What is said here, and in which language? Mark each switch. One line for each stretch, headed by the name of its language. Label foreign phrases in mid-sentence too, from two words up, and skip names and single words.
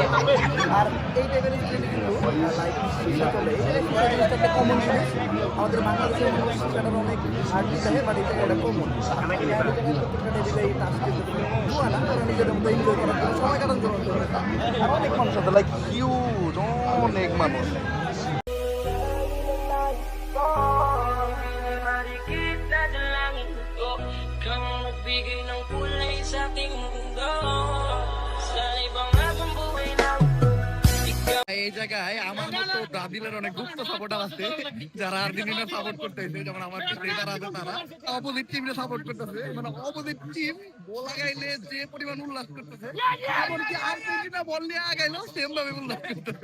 Bangla: আর এই টাইপের স্টুডেন্ট কিন্তু লাইক চলে, এই জিনিসটা একটা কমন জিনিস। আমাদের বাংলাদেশের মানুষ সেটার অনেক আর্টি থাকে, বাট এটা একটা কমন। নিজেদের মতো এনজয় করার জন্য, সময় কাটানোর জন্য। আর অনেক মানুষ আছে,
English: like huge,
Bangla: অনেক মানুষ।
Filipino: Magbigay ng kulay sa ating mundo. Sa ibang habang buhay na
Bangla: এই জায়গায় আমার মতো ব্রাজিলের অনেক গুপ্ত সাপোর্টার আছে, যারা আর্জেন্টিনা সাপোর্ট করতেছে, যেমন আমার পিছনে যারা আছে তারা
English: opposite team-এ
Bangla: সাপোর্ট করতেছে। মানে
English: opposite team
Bangla: বল আগাইলে যে পরিমাণ উল্লাস করতেছে, এমনকি আর্জেন্টিনা বল নিয়ে আগাইলেও সেম ভাবে উল্লাস করতেছে।